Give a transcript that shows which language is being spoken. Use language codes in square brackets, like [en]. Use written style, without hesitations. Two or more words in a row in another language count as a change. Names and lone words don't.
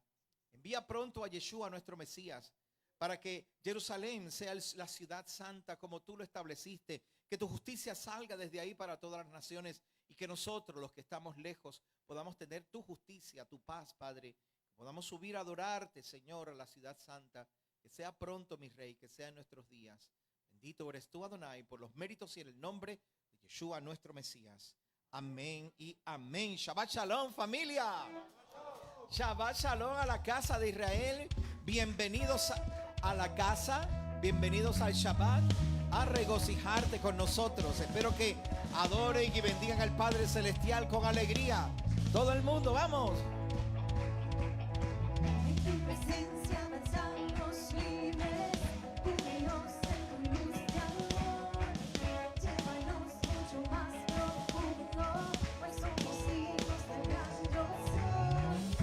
[es] Envía pronto a Yeshua, nuestro Mesías, para que Jerusalén sea la ciudad santa como tú lo estableciste, que tu justicia salga desde ahí para todas las naciones y que nosotros, los que estamos lejos, podamos tener tu justicia, tu paz, Padre, que podamos subir a adorarte, Señor, a la ciudad santa, que sea pronto, mi Rey, que sea en nuestros días. Bendito eres tú, Adonai, por los méritos y en el nombre de Yeshua, nuestro Mesías. Amén y amén. [he] Shabbat Shalom, familia. Shabbat Shalom [es] a la casa de Israel. Bienvenidos a la casa, bienvenidos al Shabbat, a regocijarte con nosotros. Espero que adoren y bendigan al Padre Celestial con alegría. Todo el mundo, vamos. En tu presencia avanzamos libres, cúbrenos en tu luz de amor, llévanos mucho más profundo, pues somos hijos del gran yo soy.